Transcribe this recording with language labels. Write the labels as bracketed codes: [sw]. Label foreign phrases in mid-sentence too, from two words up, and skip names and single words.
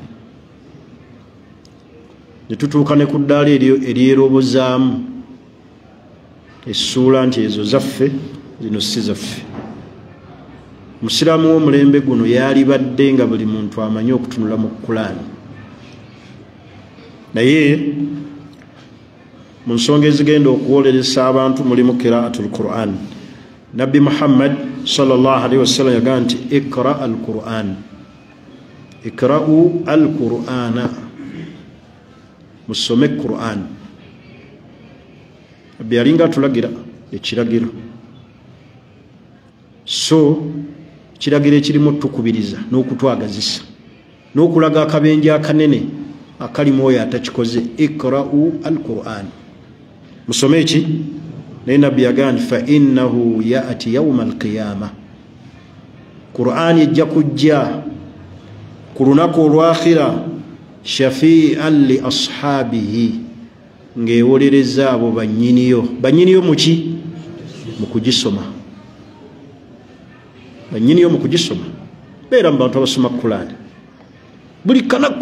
[lg] Ne tutuuka ne ku ddaala eryerobozaamu essuula nti ezo zaffe, zino si zaffe. Musiraamu w'omulembe guno yalibadde nga buli muntu amanyi okutunula mu Qur'an. Naye mu nsonga ezigenda okuwoleresa abantu mulimu [ar] قراءة القرآن. Nabbi Muhammad صلى الله عليه وسلم [lg] yagamba nti [ar] اقرأ القرآن اقرءوا القرآن, [lg] musome Qur'an. Nabbi yalinga atulagira ekiragiro, so kiragiro ekirimu tukubiriza n'okutwagazisa n'okulaga akabenje akanene akalimu oyo atakikoze. [ar] اقرءوا القرآن, [lg] musome eki. Naye nabbi yagamba [ar] فإنه يأتي يوم القيامة, [lg] Qur'an ejja kujja ku lunaku olwakhira [ar] شفيعا لأصحابه, [lg] ng'ewolereza abo bannyiniyo muki, mu kugisoma. Bannyiniyo mu kugisoma, beera mu bantu abasoma Qur'an buli kanaku.